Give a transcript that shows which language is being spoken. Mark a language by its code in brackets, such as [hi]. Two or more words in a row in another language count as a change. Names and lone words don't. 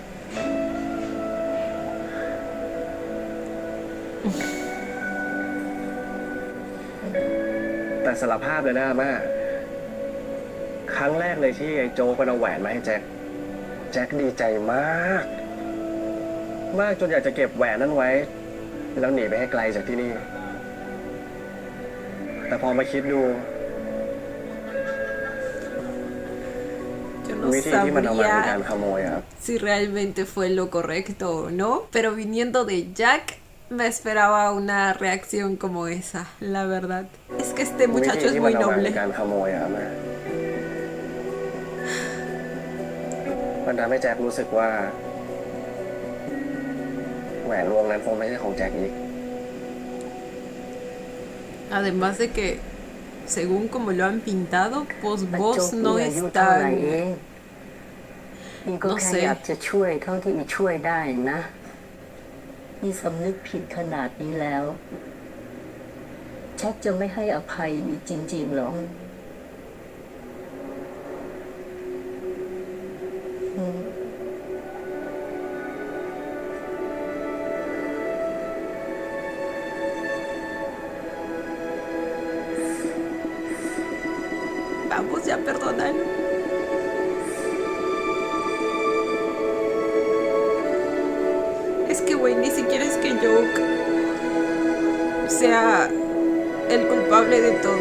[th] แต่สารภาพเลยนะอาม่าครั้งแรกเลยที่ไอ้โจ๊กมันเอาแหวนมาให้แจ็คแจ็คดีใจมาก มากจนอยากจะเก็บแหวนนั้นไว้ แล้วหนีไปให้ไกลจากที่นี่ แต่พอมาคิดดู [es] Yo no [th] วิธีที่มันเอามาเป็นการ [es] sabría [th] ขโมยอะครับ [es] si realmente fue lo correcto o no, pero viniendo de Jack me esperaba una reacción como esa, la verdad. Es que este [th] วิธี [es] muchacho es [th] ที่มัน [es] muy [th] เอามาเป็ [es] noble. [th] นการขโมยอะแม่มันทำให้แจ็ครู้สึกว่าแหวนวงนั้นคงไม่ใช่ของแจ็คอีก [es] Además de que, según como lo han pintado, pues [th] แต่โจ [es] vos [th] ก [es] no [th] อีอายุเท่าไหร่ [es] están... [th] เองอีก็ [es] no [th] แค่ [es] sé [th] อยากจะช่วยเท่าที่อีช่วยได้นะอีสำนึกผิดขนาดนี้แล้วแจ็คจะไม่ให้อภัยอีจริงๆหรออืม [es] Vamos ya, perdónalo. Es que, güey, ni siquiera es que Joke sea el culpable de todo.